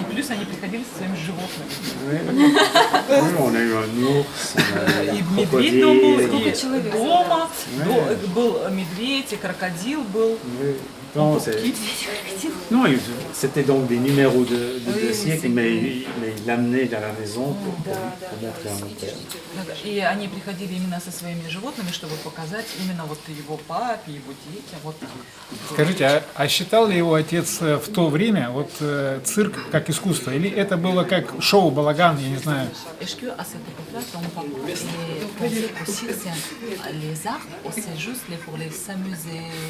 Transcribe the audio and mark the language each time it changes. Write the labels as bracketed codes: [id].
[ru] И плюс они приходили со своими животными. [fr] Oui, on a eu un ours, on a eu [ru] И [fr] un [ru] медведь дома был, [fr] crocodile. [ru] и дома, был медведь, и крокодил был. [fr] Oui. Non, non, c'était donc des numéros de cirque, mais il l'amenait dans la maison pour montrer à mon père. [ru] И они приходили именно со своими животными, чтобы показать именно вот его папе, его детям. Вот. Скажите, а считал ли его отец в то время вот цирк как искусство? Или это было как шоу, балаган, я не знаю? [fr] Est-ce que à cette époque-là, ton papa pensait que si c'est les arts, c'est juste pour les s'amuser?